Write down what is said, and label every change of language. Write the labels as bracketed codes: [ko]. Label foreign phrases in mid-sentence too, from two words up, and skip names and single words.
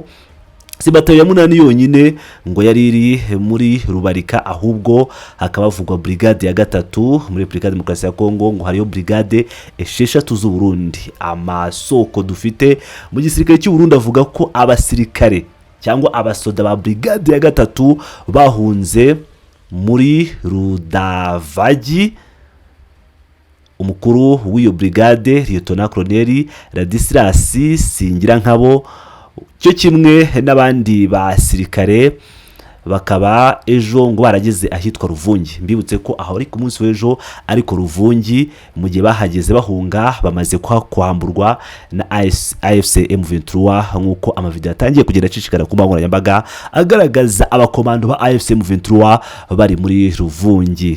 [rw] Si batayo ya munani yonyine ngo yari iri muri Rubarika, ahubwo hakaba vugwa brigade ya 3 muri Republika ya Demokarasi ya Kongo, ngo hariyo brigade 6 z'u Burundi. Amasoko dufite mu gisirikare cy'u Burundi avuga ko abasirikare cyangwa abasoda ba brigade ya 3 bahunze muri Rudavagi. Umukuru w'iyo brigade Lieutenant Colonel Ladislas Singirankabo cyo kimwe n'abandi basirikare bakaba ejo ngo barageze ahitwa Ruvungi. Mbibutse ko aho ari ku munsi w'ejo, ariko Ruvungi mu gihe bahageze bahunga bamaze kwamburwa na AFC M23, nk'uko amavideo yatangiye kugenda acicikana ku mbuga nkoranyambaga agaragaza abakomando ba AFC M23 bari muri Ruvungi.